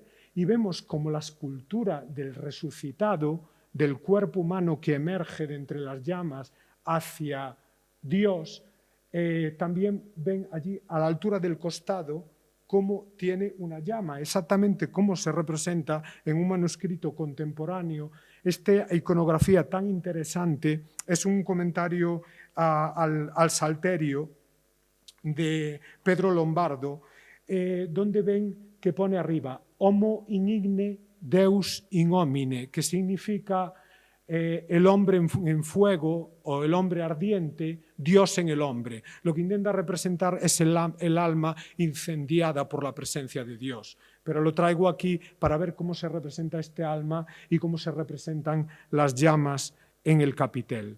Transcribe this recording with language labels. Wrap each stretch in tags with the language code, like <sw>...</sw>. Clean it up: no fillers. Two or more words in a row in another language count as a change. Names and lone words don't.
<es>Y vemos como la escultura del resucitado, del cuerpo humano que emerge de entre las llamas hacia Dios, también ven allí a la altura del costado cómo tiene una llama, exactamente como se representa en un manuscrito contemporáneo. Esta iconografía tan interesante es un comentario al Salterio de Pedro Lombardo, donde ven que pone arriba</es> <la>Homo in igne Deus in homine,</la> <es>que significa el hombre en fuego o el hombre ardiente, Dios en el hombre. Lo que intenta representar es el alma incendiada por la presencia de Dios. Pero lo traigo aquí para ver cómo se representa este alma y cómo se representan las llamas en el capitel.</es>